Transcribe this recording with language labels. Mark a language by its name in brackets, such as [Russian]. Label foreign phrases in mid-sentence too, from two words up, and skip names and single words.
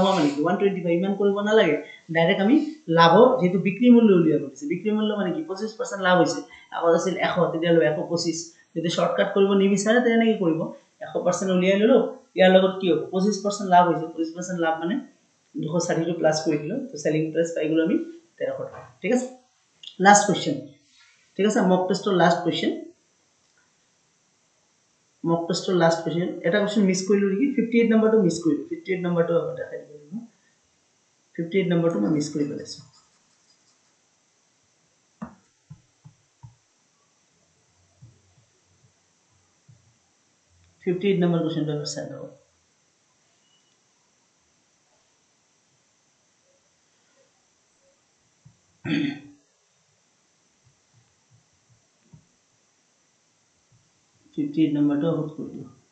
[Assamese] হোৱা মানে 125 ইমান কৰিব নালাগে ডাইৰেক্ট আমি লাভ যেটো বিক্ৰী মূল্য উলিয়াব দিছে বিক্ৰী মূল্য মানে কি 25% লাভ হৈছে আগত আছিল 100 তেতিয়ালে 125 যদি শৰ্টকাট কৰিব নিবিচাৰে তেনে কি কৰিব 100% উলিয়াই ললো ইয়াৰ লগত কি হ'ব 25% লাভ হৈছে 25% লাভ মানে 260 টো প্লাস কৰি দিলো তো [English] selling price [Assamese] পাই গলো আমি 1300 টাকা ঠিক আছে [English] last question [Assamese] ঠিক আছে মক টেষ্টৰ [English] last question [Assamese] মক টেষ্টৰ [English] last question [Assamese] এটা কোশ্চেন মিস কৰিলো নেকি 58 নম্বৰটো মিস কৰিলো 58 নম্বৰটো আকৌ দেখাই দিব লাগিব 58 নম্বৰটো মই মিস কৰি পেলাইছো 58 নম্বর কোশ্চেনটো চাই লও নম্বৰটো আউট কৰি দিও